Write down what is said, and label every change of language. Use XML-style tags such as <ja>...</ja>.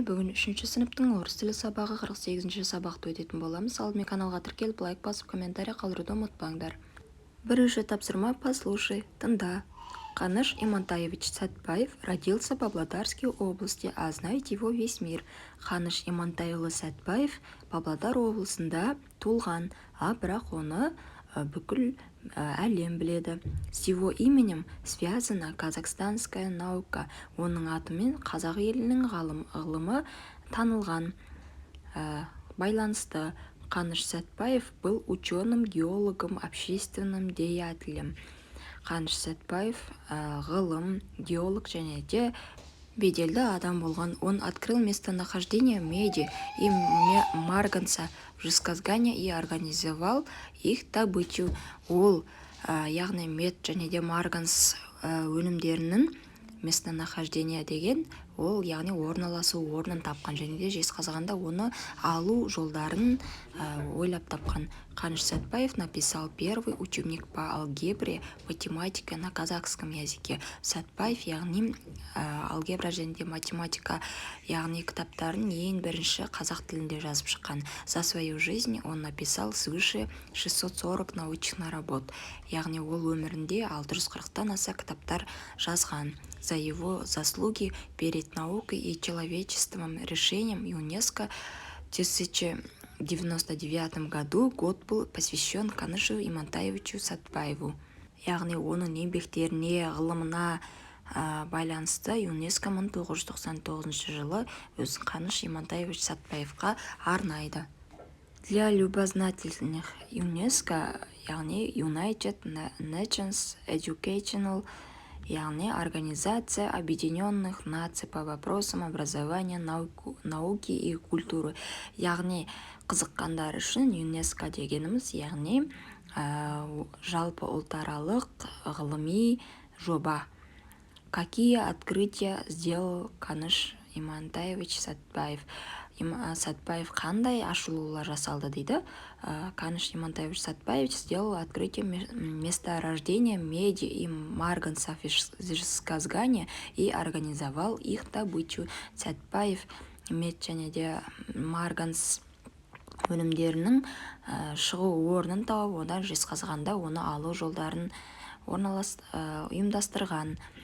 <kk>Бүгін 3-ші сыныптың орыс тілі сабағы 48-ші сабақты өтетін боламыз. Алдымен каналға тіркеліп, лайк басып, комментарий қалдыруды ұмытпаңдар. Бірінші тапсырма «Послушай», тыңда.</kk> <ru>Каныш Имантаевич Сәтбаев родился в Павлодарской области, а знает его весь мир.</ru> <kk>Каныш Имантайұлы Сәтбаев Павлодар облысында туылған, бірақ оны бүкіл әлем біледі.</kk> <ru>С его именем связана казахстанская наука.</ru> <kk>Оның атымен қазақ елінің ғылымы танылған, байланысты.</kk> <ru>Каныш Сәтбаев был ученым, геологом, общественным деятелем.</ru> <kk>Каныш Сәтбаев ғылым, геолог және де беделді адам болған.</kk> <ru>Он открыл местонахождение меди и марганца в Жезказгане и организовал их добычу.</ru> <kk>Ол яғни мед және де марганц өнімдерінің местонахождение деген ол яғни орналасу орнын тапқан және де Жезқазғанда оны алу жолдарын ойлап тапқан.</kk> <ru>Каныш Сәтбаев написал первый учебник по алгебре, математике на казахском языке.</ru> <kk>Сәтбаев яғни алгебра және де математика яғни кітаптарын ең бірінші қазақ тілінде жазып шыққан.</kk> <ru>За свою жизнь он написал свыше 640 научных работ.</ru> <kk>Яғни ол өмірінде 640-тан аса кітаптар жазған.</kk> <ru>За его заслуги перед наукой и человечеством решением ЮНЕСКО в 1999 году год был посвящен Канышу Имантаевичу Сәтбаеву.</ru> <kk>Яғни оның еңбектеріне, ғылымына байланысты ЮНЕСКО 1999 жылы өз Каныш Имантаевич Сәтбаевқа арнайды.</kk> <ru>Для любознательных ЮНЕСКО, яғни United Nations Educational, яғни Организация Объединенных Наций по вопросам образования, науки и культуры.</ru> <kk>Яғни қызыққандар үшін ЮНЕСКО дегеніміз, яғни жалпы ұлтаралық ғылыми жоба.</kk> <ru>Какие открытия сделал Каныш Имантаевич Сәтбаев?</ru> <kk>Сәтбаев қандай ашылулар жасалды дейді.</kk> <ru>Каныш Имантаевич Сәтбаев сделал открытие месторождения меди и марганца в Жезказгане и организовал их добычу.</ru> <kk>Сәтбаев мед және де марганц өнімдерінің шығу орнын тауып, одан Жезқазғанда оны алу жолдарын ұйымдастырған.</kk>